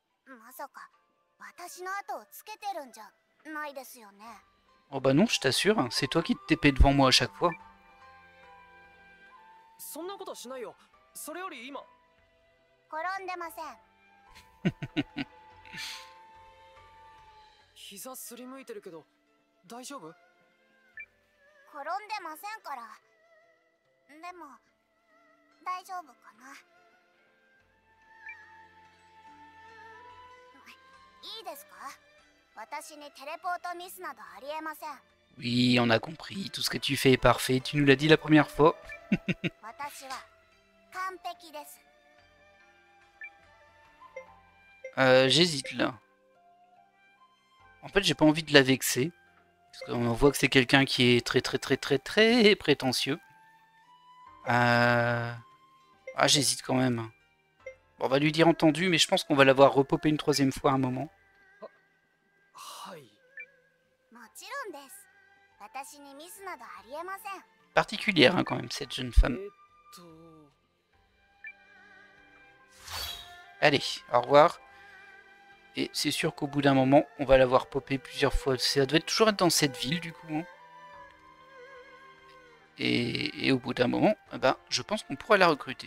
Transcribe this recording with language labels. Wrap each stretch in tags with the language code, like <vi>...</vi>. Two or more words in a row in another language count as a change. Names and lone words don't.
<ja>まさか私の後をつけてるんじゃないですよね。</ja> <fr>Oh bah non, je t'assure, hein, c'est toi qui te t'épais devant moi à chaque fois.</fr> <ja>そんなことしないよ。それより今転んでません。膝すりむいてるけど大丈夫？転んでませんから。でも大丈夫かな。いいですか？私にテレポートミスなどありえません。</ja> <fr>Oui, on a compris, tout ce que tu fais est parfait, tu nous l'as dit la première fois.</fr> <ja>私は完璧です。</ja> <fr>J'hésite là. En fait, j'ai pas envie de la vexer. Parce qu'on voit que c'est quelqu'un qui est très prétentieux. Ah, j'hésite quand même. Bon, on va lui dire entendu, mais je pense qu'on va l'avoir repopé une troisième fois à un moment.</fr> <ja>はい。もちろんです。私にミスなどありえません。</ja> <fr>Particulière hein, quand même, cette jeune femme. Allez, au revoir. Et c'est sûr qu'au bout d'un moment, on va l'avoir popé plusieurs fois. Ça doit toujours être dans cette ville, du coup. Hein. Et au bout d'un moment, ben, je pense qu'on pourra la recruter.</fr>